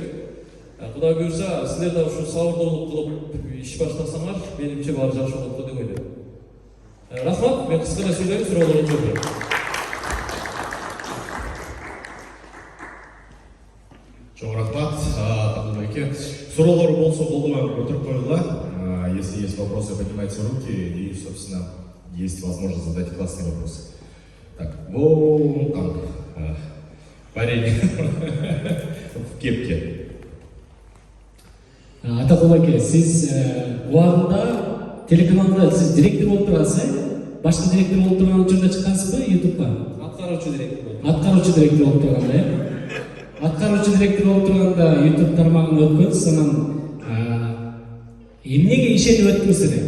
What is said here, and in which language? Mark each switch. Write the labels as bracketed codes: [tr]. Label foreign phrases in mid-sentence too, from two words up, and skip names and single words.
[ky] Кудай буюрса, силер да ушу сабырдуулук кылып иш баштасаңар, менимче баары жакшы болот деп ойлойм. Рахмат, мен кыскара сүйлөйм, суроолорго жооп берем. Чоң рахмат, Абдулбеке. Суроолор болсо колдо отуруп коюла. [ru] Если есть вопросы, поднимайте руки и, собственно, есть возможность задать классные вопросы. Так, вон там парень в кепке. [ky] Атакулбеке, сиз убагында телеканалда сиз директор болуп турасыз, башкы директор болуп турган учурда чыккансызбы YouTube'га? Аткаруучу директор. Аткаруучу директор болуп турганда, Аткаруучу директор болуп турганда YouTube тармагына өткөнсүз, анан эмнеге ишенип өттүңүздөр?